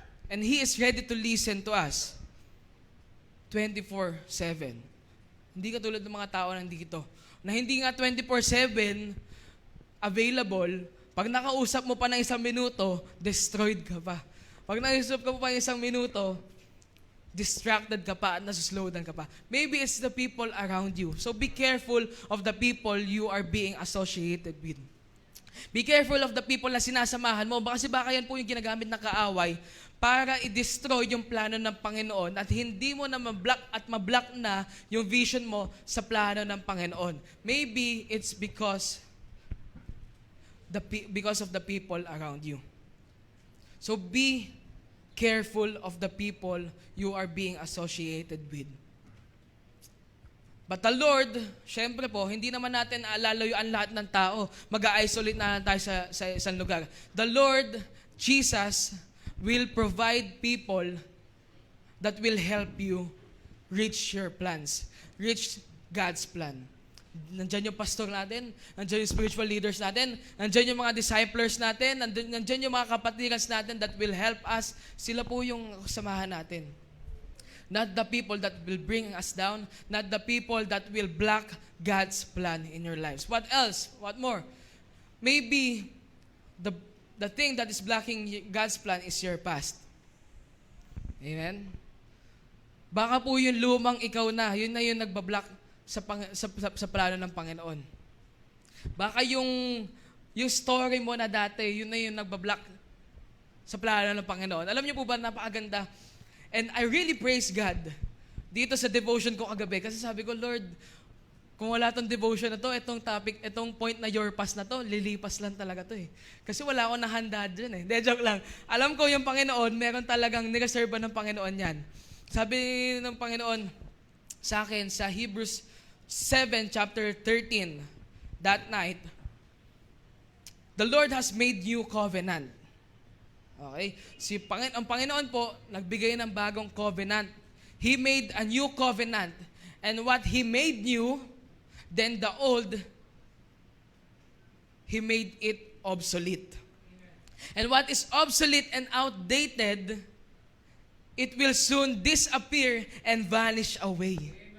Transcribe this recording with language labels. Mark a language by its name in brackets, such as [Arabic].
[English] And He is ready to listen to us 24/7. [Filipino] Hindi katulad ng mga tao na hindi nga 24/7 available, pag nakausap mo pa ng 1 minuto, destroyed ka pa. Pag nakausap ka pa ng 1 minuto, distracted ka pa at nasuslowdown ka pa. [English] Maybe it's the people around you. So be careful of the people you are being associated with. Be careful of the people [Filipino] na sinasamahan mo. Kasi baka yan po yung ginagamit ng kaaway para i-destroy yung plano ng Panginoon at hindi mo na mablock na yung vision mo sa plano ng Panginoon. [English] Maybe it's because of the people around you. So be careful of the people you are being associated with. But the Lord, [Filipino] syempre po, hindi naman natin lalayuan lahat ng tao. Mag-isolate na lang tayo sa isang lugar. [English] The Lord, Jesus, will provide people that will help you reach your plans. Reach God's plan. [Filipino] Nandyan yung pastor natin, nandyan yung spiritual leaders natin, nandyan yung mga disciples natin, nandyan yung mga kapatirans natin [English] that will help us. [Filipino] Sila po yung samahan natin. [English] Not the people that will bring us down, not the people that will block God's plan in your lives. What else? What more? Maybe the thing that is blocking God's plan is your past. Amen? [Filipino] Baka po yung lumang ikaw na, yun na yung nagbablock sa plano ng Panginoon. Baka yung story mo na dati, yun na yung nagbablock sa plano ng Panginoon. Alam niyo po ba, napakaganda. [English] And I really praise God [Filipino] dito sa devotion ko kagabi. Kasi sabi ko, Lord, kung wala tong devotion na to, itong point na your past na to, lilipas lang talaga to eh. Kasi wala akong nahanda dyan eh. De, joke lang. Alam ko yung Panginoon, meron talagang nireserva ng Panginoon yan. Sabi ng Panginoon sa akin sa [English] Hebrews 7, chapter 13, that night, the Lord has made new covenant. Okay? [Filipino] Ang Panginoon po, nagbigay ng bagong covenant. [English] He made a new covenant. And what He made new, then the old, He made it obsolete. And what is obsolete and outdated, it will soon disappear and vanish away.